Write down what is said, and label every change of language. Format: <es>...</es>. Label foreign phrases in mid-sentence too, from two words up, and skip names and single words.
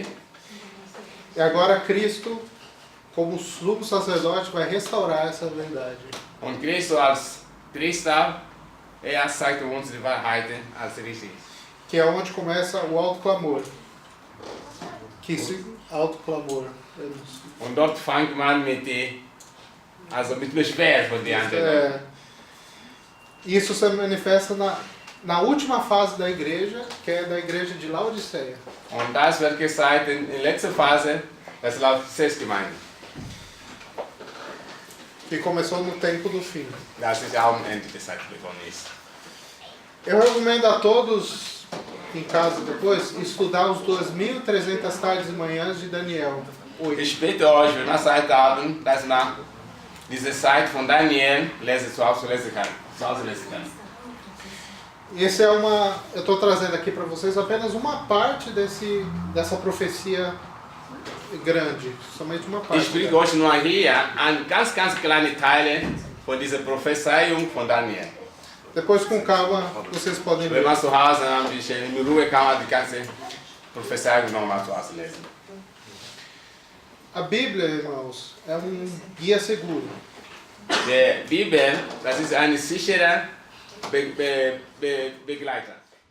<pt>E agora Cristo, como sumo sacerdote, vai restaurar essa verdade.</pt> <de>Und Christus als Priester, zeigt uns die Wahrheit als richtig.</de> <pt>Que é onde começa o autoclamor. Autoclamor.</pt> <de>Und dort fängt man mit Beschwer von den anderen.</de> <pt>Isso se manifesta na última fase da igreja, que é da igreja de Laodiceia.</pt> <de>Und das wird gezeigt in der letzten Phase, das Laodiceas-Gemeinde.</de> <pt>Que começou no tempo do fim.</pt> <de>Das ist auch am Ende der Zeit begonnen ist.</de> <pt>Eu recomendo a todos, em casa depois, estudar os 2.300 tardes e manhãs de Daniel 8.</pt> <de>Ich bitte euch, wenn wir Zeit haben, dass man diese Zeit von Daniel zu Hause lesen kann.</de> <pt>Esse é eu estou trazendo aqui para vocês apenas uma parte dessa profecia grande, somente uma parte.</pt> <de>Ich bringe euch nur hier an ganz kleine Teile von dieser Prophezeiung von Daniel.</de> <pt>Depois, com calma, vocês podem</pt> <de>Wenn</de> <pt>ver.</pt> <de>man zu Hause ein bisschen in Ruhe kann man die ganze Prophezeiung nochmal zu Hause lesen.</de> <pt>A Bíblia, irmãos, é guia seguro.</pt> <de>Die Bibel, das ist ein sicherer Begleiter.</de>